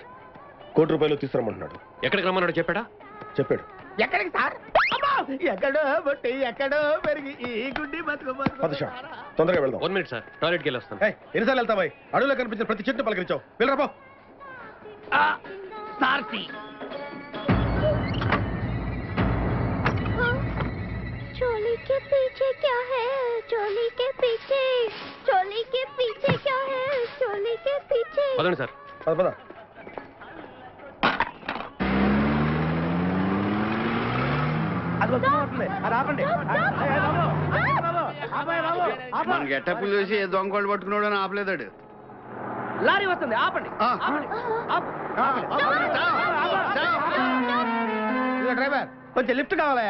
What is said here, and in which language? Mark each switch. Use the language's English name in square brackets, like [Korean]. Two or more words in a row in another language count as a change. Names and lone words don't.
[Telugu] ₹1 కోటి తీసుకురమ్మంటున్నాడు. ఎక్కడికి రమ్మన్నాడు చెప్పాడా? చెప్పాడు. ఎక్కడికి సార్? ఎక్కడో బొట్టి ఎక్కడో పెరిగి ఈ గుడ్డి బతుకు తొందరగా వెళ్దాం. 1 మినిట్ సార్, టాయిలెట్కి వెళ్ళి వస్తాను. ఎన్నిసార్లు వెళ్తావాయి? అడవిలో కనిపించిన ప్రతి చెట్టు పలకరించావు. వెళ్ళరా పో. సార్తి [Hindi] चोली के पीछे क्या है? चोली के पीछे क्या है? चोली के पीछे. [Telugu] పదండి సార్. పద. మన గెటప్పులు చూసి ఏ దొంగోళ్ళు పట్టుకున్నాడు అని ఆపలేదాడు. లారీ వస్తుంది, ఆపండి. డ్రైవర్ కొంచెం లిఫ్ట్ కావాలయా?